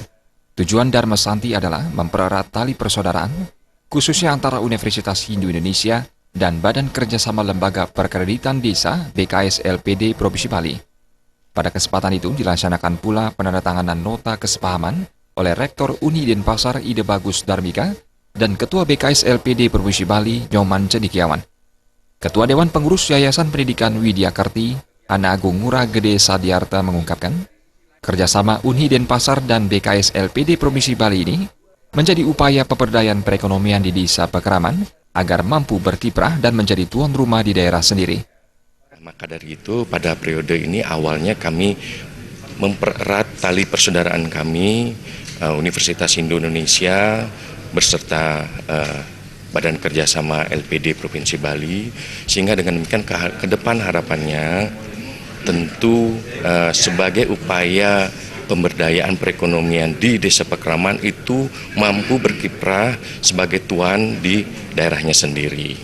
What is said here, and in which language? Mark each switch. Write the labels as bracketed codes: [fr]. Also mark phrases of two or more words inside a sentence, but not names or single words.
[id] Tujuan Dharma Santi adalah mempererat tali persaudaraan, khususnya antara Universitas Hindu Indonesia dan Badan Kerjasama Lembaga Perkreditan Desa BKS LPD Provinsi Bali. Pada kesempatan itu dilaksanakan pula penandatanganan nota kesepahaman oleh Rektor Unhi Denpasar Ide Bagus Darmika dan Ketua BKS LPD Provinsi Bali Nyoman Cendikiawan. Ketua Dewan Pengurus Yayasan Pendidikan Widya Kerti, Hana Agung Ngurah Gede Sadiarta mengungkapkan, kerjasama Unhi Denpasar dan BKS LPD Provinsi Bali ini menjadi upaya pemberdayaan perekonomian di Desa Pekeraman agar mampu berkiprah dan menjadi tuan rumah di daerah sendiri. Maka dari itu pada periode ini awalnya kami mempererat tali persaudaraan kami, Universitas Hindu Indonesia beserta Badan Kerjasama LPD Provinsi Bali, sehingga dengan demikian ke depan harapannya tentu sebagai upaya pemberdayaan perekonomian di Desa Pekeraman itu mampu berkiprah sebagai tuan di daerahnya sendiri.